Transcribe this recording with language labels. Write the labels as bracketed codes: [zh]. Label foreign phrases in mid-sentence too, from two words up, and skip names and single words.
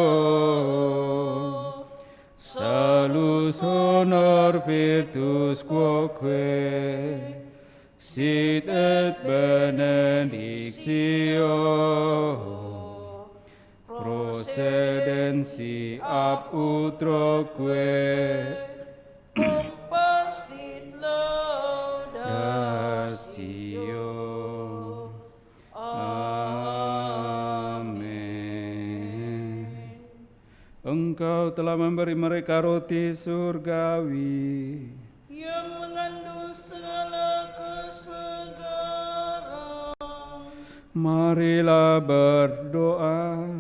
[la] salus honor virtus quoque sit et benedictio procedensi ab utroque Comparsit laudatio. [id] Amin. Engkau telah memberi mereka roti surgawi Yang mengandung segala kesegaran. Marilah berdoa.